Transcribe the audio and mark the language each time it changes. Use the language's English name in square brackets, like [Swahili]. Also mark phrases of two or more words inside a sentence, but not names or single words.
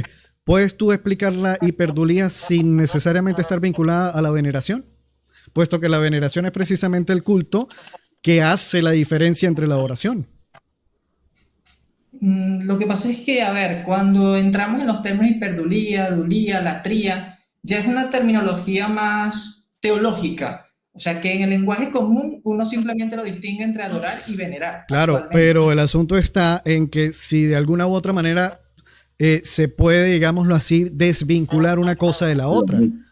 [Spanish] ¿Puedes tú explicar la hiperdulía sin necesariamente estar vinculada a la veneración? Puesto que la veneración es precisamente el culto que hace la diferencia entre la oración. Lo que pasa es que, a ver, cuando entramos en los términos hiperdulía, dulía, latría, ya es una terminología más teológica. O sea, que en el lenguaje común uno simplemente lo distingue entre adorar y venerar Claro, actualmente. pero el asunto está en que si de alguna u otra manera se puede, digámoslo así, desvincular una cosa de la otra.